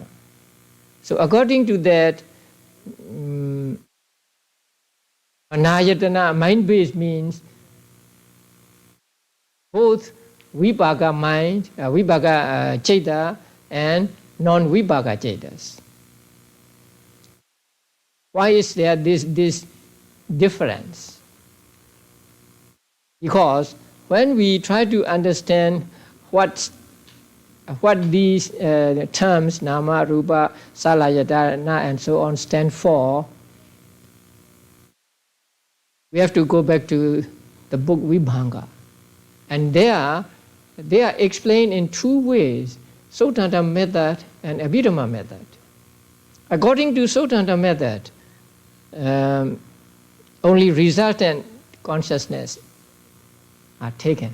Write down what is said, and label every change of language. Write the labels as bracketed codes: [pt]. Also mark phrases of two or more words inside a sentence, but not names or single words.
[en] So according to that, Anayatana, mind-based, means both vibhaka mind, [pi] vibhaka ceta, [en] and non-vibhaka cetas. Why is there this difference? Because when we try to understand what these terms, [pi] nama, rupa, salayatana, [en] and so on, stand for, we have to go back to the book Vibhanga. And there, they are explained in 2 ways, Sotanta method and Abhidhamma method. According to Sotanta method, only resultant consciousness are taken.